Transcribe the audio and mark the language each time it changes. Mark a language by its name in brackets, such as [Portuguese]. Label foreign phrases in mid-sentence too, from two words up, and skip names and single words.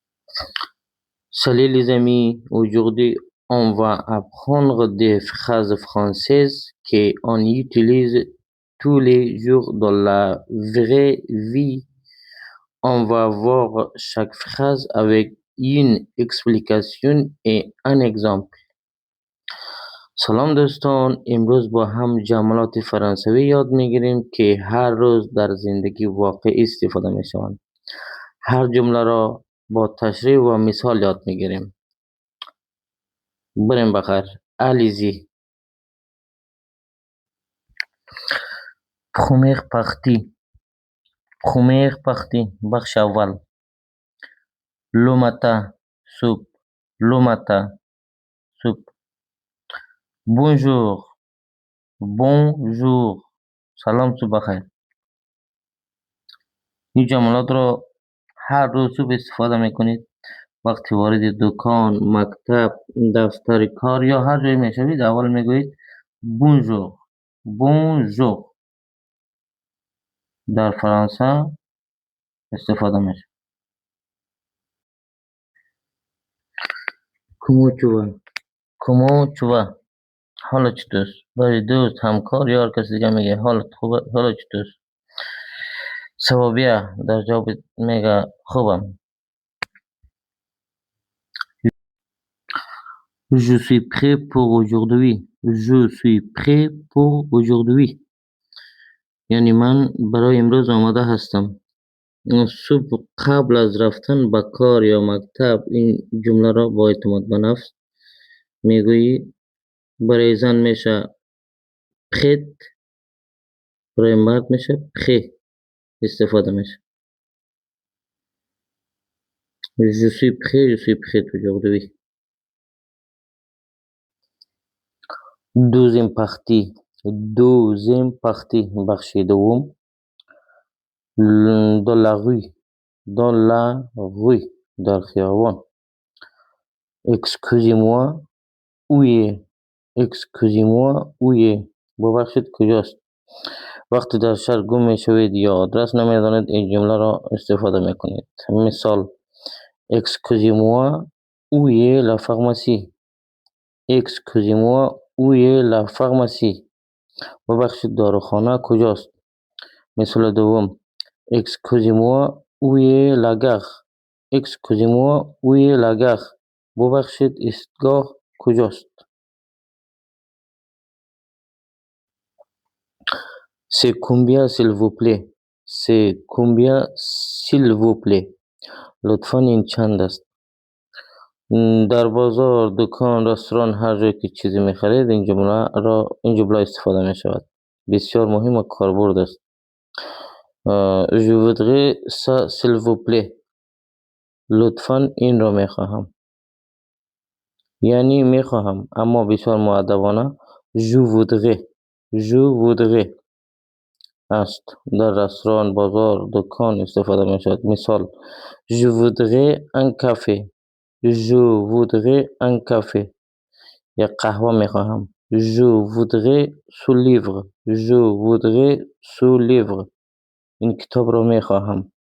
[French] Salut les amis, aujourd'hui on va apprendre des phrases françaises qu'on utilise tous les jours dans la vraie vie. On va voir chaque phrase avec une explication et un exemple. [Persian] سلام دوستان، امروز با هم جملات فرانسوی یاد میگیریم که هر روز در زندگی واقعی استفاده میشوند. هر جمله را با تشریح و مثال یاد میگیریم. بریم بخیر. [French] Allez-y. Première partie. [Persian] بخش اول. [French] Le matin, soupe. Le matin, soupe. Bonjour. [Persian] سلام صبح بخیر. این جملات را هر روز صبح استفاده میکنید. وقتی وارد دکان، مکتب، دفتر کار یا هر جایی میشوید اول میگویید بونژور. در فرانسه استفاده میشه. [French] Comment tu vas؟ [Persian] حالت چطوره؟ برای دوست، همکار یا هر کسی دیگه میگه حالت خوبه؟ حالت چطوره؟ [French] Ça va bien. [Persian] در جواب میگه خوبم. [French] Je suis prêt pour aujourd'hui. [Persian] یعنی من برای امروز آماده هستم. صبح قبل از رفتن به کار یا مکتب این جمله را با اعتماد به نفس میگویی. برای زن میشه prête، برای مرد میشه prêt استفاده میشه. [French] Je suis prêt aujourd'hui. Deuxième partie. [Persian] بخش دوم. [French] Dans la rue. [Persian] در خیابان. [French] Excusez-moi où est؟ [Persian] ببخشید کجاست؟ وقتی در شهر گم میشوید یا آدرس نمیدانید این جمله را استفاده میکنید. مثال: [French] Excusez-moi où est la pharmacie؟ [Persian] ببخشید داروخانه کجاست؟ مثال دوم: [French] Excusez-moi où est la gare؟ [Persian] ببخشید ایستگاه کجاست؟ [French] C'est combien s'il vous plaît؟ [Persian] لطفاً این چند است؟ در بازار، دکان، رستوران، هر جایی که چیزی میخرید این جمله استفاده میشود. بسیار مهم و کاربرد است. [French] Je voudrais ça s'il vous plaît. [Persian] لطفاً این را میخواهم. یعنی میخواهم اما بسیار مؤدبانه [French] je voudrais [Persian] است. در رستوران، بازار، دکان استفاده میشود. مثال: [French] Je voudrais un café. [Persian] یا قهوه میخواهم. [French] Je voudrais ce livre. [Persian] این کتاب را میخواهم.